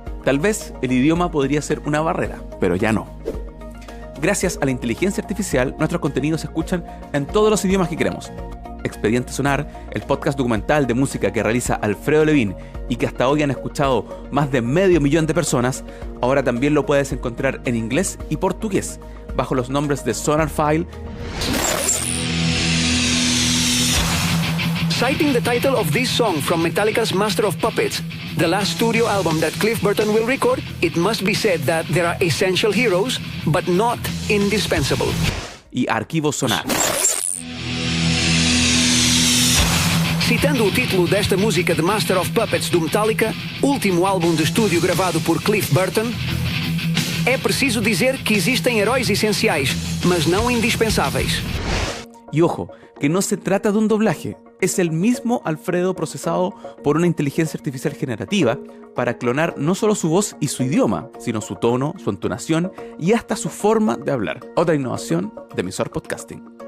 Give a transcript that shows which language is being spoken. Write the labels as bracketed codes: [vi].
[es] Tal vez el idioma podría ser una barrera, pero ya no. Gracias a la inteligencia artificial, nuestros contenidos se escuchan en todos los idiomas que queremos. Expediente Sonar, el podcast documental de música que realiza Alfredo Levin y que hasta hoy han escuchado más de 500.000 de personas, ahora también lo puedes encontrar en inglés y portugués, bajo los nombres de Sonar File. [en] Citing the title of this song from Metallica's Master of Puppets, the last studio album that Cliff Burton will record, it must be said that there are essential heroes, but not indispensable. [es] Y Arquivo Sonar. [pt] Citando o título desta música de Master of Puppets do Metallica, último álbum de estúdio gravado por Cliff Burton, é preciso dizer que existem heróis essenciais, mas não indispensáveis. [es] Y ojo, que no se trata de un doblaje, es el mismo Alfredo procesado por una inteligencia artificial generativa para clonar no solo su voz y su idioma, sino su tono, su entonación y hasta su forma de hablar. Otra innovación de Emisor Podcasting.